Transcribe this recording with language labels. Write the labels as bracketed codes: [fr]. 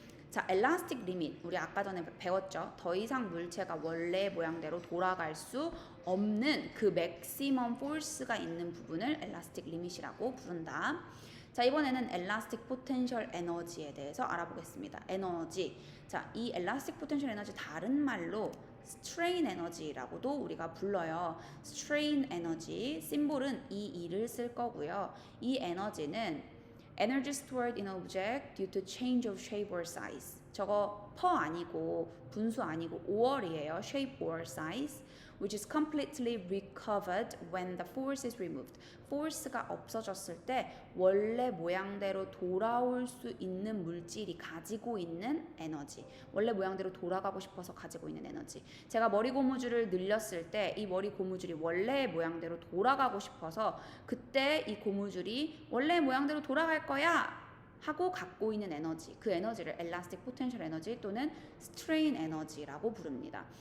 [ko] 자, 엘라스틱 리밋 우리 아까 전에 배웠죠. 더 이상 물체가 원래 모양대로 돌아갈 수 없는 그 맥시멈 포스가 있는 부분을 엘라스틱 리밋이라고 부른다. 자, 이번에는 엘라스틱 포텐셜 에너지에 대해서 알아보겠습니다. 에너지. 자, 이 엘라스틱 포텐셜 에너지 다른 말로 스트레인 에너지라고도 우리가 불러요. 스트레인 에너지 심볼은 EE를 쓸 거고요. 이 에너지는 [en] energy stored in object due to change of shape or size. [ko] 저거 per 아니고 분수 아니고 or이에요. [en] shape or size, which is completely recovered when the force is removed. [ko] force가 없어졌을 때 원래 모양대로 돌아올 수 있는 물질이 가지고 있는 에너지. 원래 모양대로 돌아가고 싶어서 가지고 있는 에너지. 제가 머리 고무줄을 늘렸을 때 이 머리 고무줄이 원래 모양대로 돌아가고 싶어서 그때 이 고무줄이 원래 모양대로 돌아갈 거야 하고 갖고 있는 에너지, 그 에너지를 엘라스틱 포텐셜 에너지 또는 스트레인 에너지라고 부릅니다.